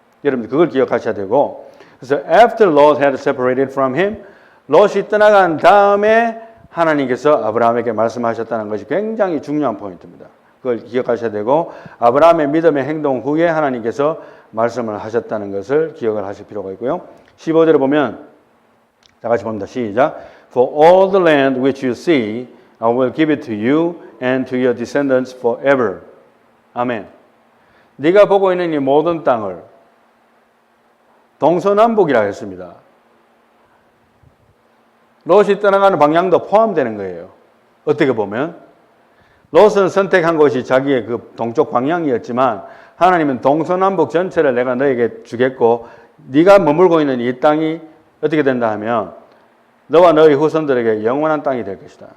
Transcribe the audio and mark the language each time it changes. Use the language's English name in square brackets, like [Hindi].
[Korean] 여러분 그걸 기억하셔야 되고, 그래서 [English] after Lot had separated from him, [Korean] 롯이 떠나간 다음에 하나님께서 아브라함에게 말씀하셨다는 것이 굉장히 중요한 포인트입니다. 그걸 기억하셔야 되고, 아브라함의 믿음의 행동 후에 하나님께서 말씀을 하셨다는 것을 기억을 하실 필요가 있고요. 15절에 보면 다 같이 봅니다. 시작. [English] For all the land which you see, I will give it to you and to your descendants forever. [Korean] 아멘. 네가 보고 있는 이 모든 땅을, 동서남북이라고 했습니다. 롯이 떠나가는 방향도 포함되는 거예요. 어떻게 보면 롯은 선택한 것이 자기의 그 동쪽 방향이었지만 하나님은 동서남북 전체를 내가 너에게 주겠고 네가 머물고 있는 이 땅이 어떻게 된다 하면 너와 너의 후손들에게 영원한 땅이 될 것이다.